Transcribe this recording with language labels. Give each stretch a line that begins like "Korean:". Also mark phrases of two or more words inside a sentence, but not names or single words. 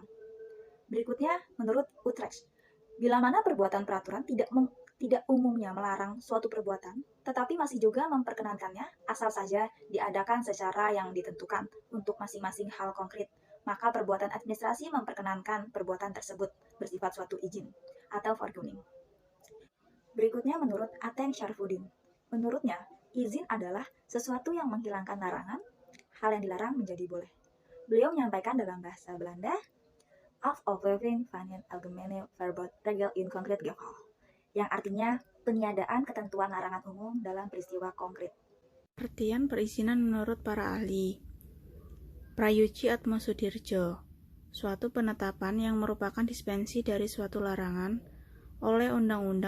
Indonesian: Berikutnya, menurut Utrecht, bila mana perbuatan peraturan tidak umumnya melarang suatu perbuatan, tetapi masih juga memperkenankannya, asal saja diadakan secara yang ditentukan untuk masing-masing hal konkret, maka perbuatan administrasi memperkenankan perbuatan tersebut bersifat suatu izin atau fordoning. Berikutnya menurut Aten Syarfuddin. Menurutnya, izin adalah sesuatu yang menghilangkan larangan, hal yang dilarang menjadi boleh. Beliau menyampaikan dalam bahasa Belanda,
Dutch: aflevering van een algemene verbod regel in concreet geval,
Indonesian: yang artinya peniadaan ketentuan larangan umum dalam peristiwa konkret. Pengertian perizinan menurut para ahli. Prayuji Atmosudirjo, suatu penetapan yang merupakan dispensi dari suatu larangan oleh undang-undang